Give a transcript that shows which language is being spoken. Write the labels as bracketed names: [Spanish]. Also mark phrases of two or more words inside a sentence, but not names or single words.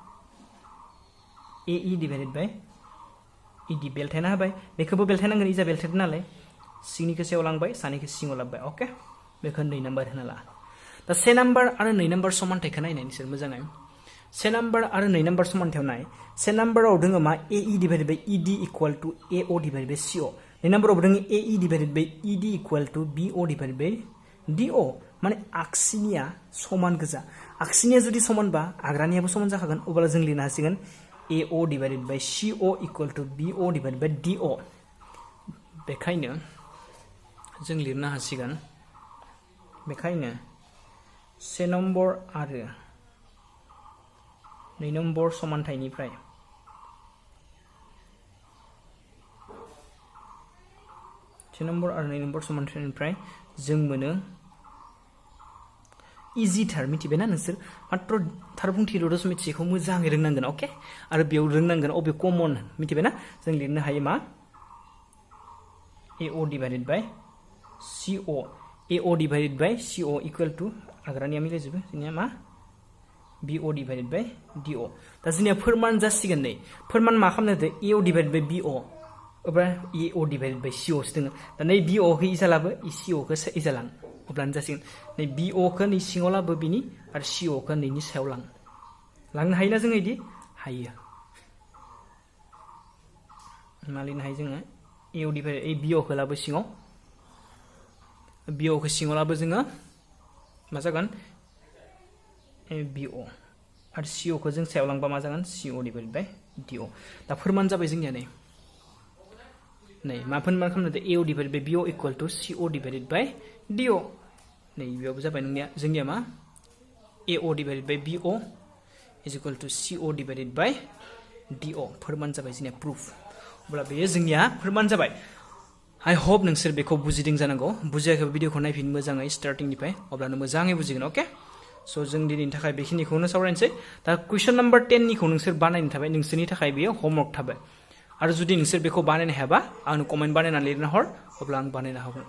[English] AE divided by ED [Bodo] बेलथायना होबाय बेखौबो बेलथायनांगोन इजा बेलथायदों नालाय सिंनिखौ सायाव लांबाय सानिखौ सिङाव लाबबाय ओके बेखौ 2 नाम्बार होना ला दा 1 नाम्बार आरो 2 नाम्बार समानथायखौ नायनाय नोंसोर मोजाङै 1 नाम्बार आरो 2 नाम्बार समानथायाव नाय 1 नाम्बाराव दङ मा [English] AE divided by ED equal to AO divided by CO [Bodo] 2 नाम्बाराव दङ [English] AE divided by ED equal to BO divided by DO [Bodo] माने आगसिनिया समान गोजा आगसिनिया जुदि समानबा आग्रानियाबो समान जाखागोन अब्ला जों लिरनो हासिगोन [English] AO divided by CO equal to BO divided by DO [Bodo] बेखायनो जों लिरनो हासिगोन बेखायनो 1 नम्बर आरो 2 नम्बर समानथायनिफ्राय नम्बर आरो 2 नम्बर समानथायनिफ्राय जों मोनो इजि थार मिथिबायना नोंसोर मात्र थारबुंथि 6.1 खौ मोजाङै रोंनांगोन ओके आरो बेयाव रोंनांगोन अबे कमन मिथिबायना जों लिरनो हायो मा [English] AO divided by CO AO divided by CO equal to [Bodo] आग्रानिया मिलायजोबो जोंनिया मा [English] BO divided by DO [Bodo] दा जोंनिया फोरमान जासिगोन नै फोरमान मा खालामनो दे [English] AO divided by BO [Bodo] अब्ला [English] AO divided by CO [Bodo] सो दङ दा नै BO खौ इजा लाबो CO खौ इजा लां अब्लानो जासिगोन नै BO खौ नै सिङाव लाबो बिनि आरो CO खौ नैनि सायाव लांनो हायोना जों इदि हायो मा लिरनो हायो जोङो AO divided BO खौ लाबो सिङाव BO खौ सिङाव लाबो जोङो मा जागोन BO आरो CO खौ जों सायाव लांबा मा जागोन [English] CO divided by DO [Bodo] दा फोरमान जाबाय जोंनिया नै मा फोरमान खालामनो दे [English] AO divided by BO equal to CO divided by DO [Bodo] नै बेयावबो जाबाय जोंनिया मा [English] AO divided by BO is equal to CO divided by DO [Bodo] फोरमान जाबाय जोंनिया प्रुफ अब्ला बेयो जोंनिया फोरमान जाबाय [English] I hope [Bodo] नोंसोर बेखौ बुजिदों जानांगौ बुजियाखैबा भिडिअखौ नायफिन मोजाङै स्टार्टिंनिफ्राय अब्लानो मोजाङै बुजिगोन ओके सो जों दिनैनि थाखाय बेखिनिखौनो सावरायनोसै दा कुइसन नाम्बार 10 निखौ नोंसोर बानायनो थाबाय नोंसोरनि थाखाय बेयो होमवर्क थाबाय आरो जुदि नोंसोर बेखौ बानायनो हायाबा आंनो कमेन्ट बानायना लिरना हर अब्ला आं बानायना होगोन